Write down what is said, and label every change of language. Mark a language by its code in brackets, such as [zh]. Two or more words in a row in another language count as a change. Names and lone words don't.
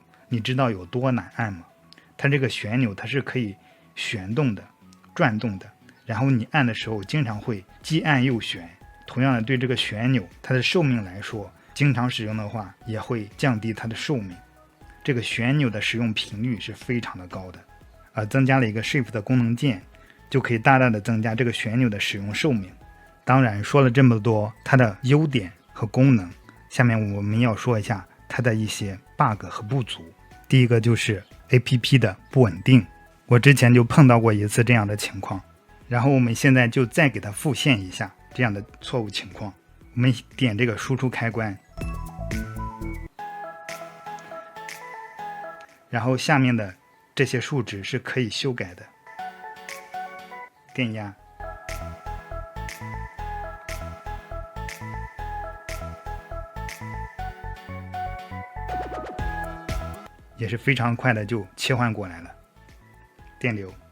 [zh] 你知道有多難按嗎？它這個旋鈕它是可以旋動的、轉動的，然後你按的時候經常會既按又旋。同樣的，對這個旋鈕它的壽命來說，經常使用的話也會降低它的壽命。這個旋鈕的使用頻率是非常的高的，而增加了一個 Shift 的功能鍵，就可以大大的增加這個旋鈕的使用壽命。當然說了這麼多它的優點和功能，下面我們要說一下它的一些 bug 和不足。第一個就是 APP 的不穩定，我之前就碰到過一次這樣的情況，然後我們現在就再給它復現一下這樣的錯誤情況。我們點這個輸出開關，然後下面的這些數值是可以修改的，電壓、也是非常快的就切換過來了，電流。